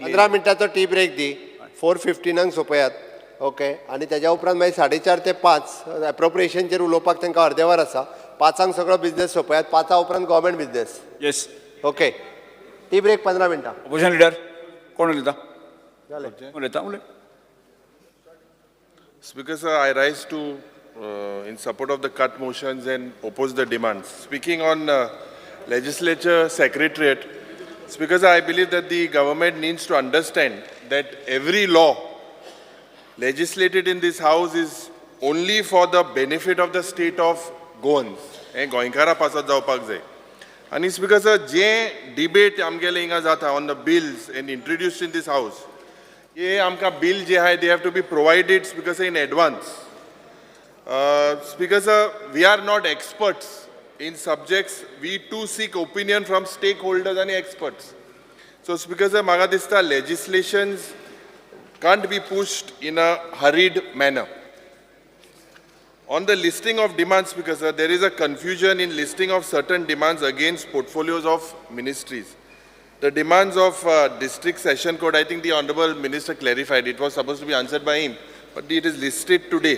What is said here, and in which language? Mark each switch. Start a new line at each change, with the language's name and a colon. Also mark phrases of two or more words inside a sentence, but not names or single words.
Konkani: 15 मिनटाचो
English: tea break
Konkani: दी. 4:15 सोंपयात. ओके आनी तेज्या उपरांत मागीर 4:30 ते 5 एप्रोप्रिएशनचेर उलोवपाक तांकां अर्देवर आसा. 5 सगळो बिझनेस सोंपयात. 5 उपरांत
English: government business.
Konkani: येस. ओके
English: tea break
Konkani: 15 मिनटां.
English: opposition leader
Konkani: कोण उलयता. जालें. उलयता उलय.
English: Speaker sir, I rise to in support of the cut motions and oppose the demands. Speaking on legislature secretariat, Speaker sir, I believe that the government needs to understand that every law legislated in this house is only for the benefit of the state of Goans.
Konkani: हे गोंयकारा पासत जावपाक जाय.
English: आनी Speaker sir,
Konkani: जे debate आमगेले हिंगा जाता
English: on the bills and introduced in this house,
Konkani: ये आमकां bill जे आहाय
English: they have to be provided Speaker sir in advance. Speaker sir, we are not experts in subjects. We too seek opinion from stakeholders and experts. So Speaker sir,
Konkani: म्हाका दिसता
English: legislations can't be pushed in a hurried manner. On the listing of demands, Speaker sir, there is a confusion in listing of certain demands against portfolios of ministries. The demands of district session code, I think the Honorable Minister clarified, it was supposed to be answered by him, but it is listed today.